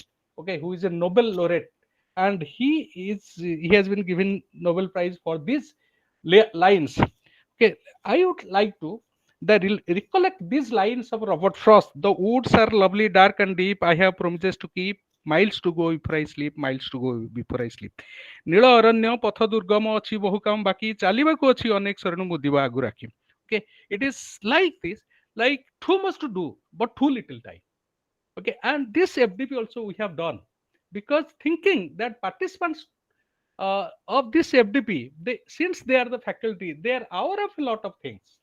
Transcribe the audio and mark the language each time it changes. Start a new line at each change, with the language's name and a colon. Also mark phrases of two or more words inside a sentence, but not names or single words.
English: Okay, who is a Nobel laureate, and he has been given Nobel Prize for these lines. Okay, I would like to recollect these lines of Robert Frost. The woods are lovely, dark and deep. I have promises to keep. Miles to go before I sleep. Miles to go before I sleep.
Odia: ନୀଳ ଅରଣ୍ୟ ପଥ ଦୁର୍ଗମ ଅଛି ବହୁ କାମ ବାକି ଚାଲିବାକୁ ଅଛି ଅନେକ ଶରଣ ମୁଦିବା ଆଗୁ ରାଖି.
English: Okay, it is like this, like too much to do but too little time. Okay, and this FDP also we have done because thinking that participants of this FDP, since they are the faculty, they are aware of a lot of things.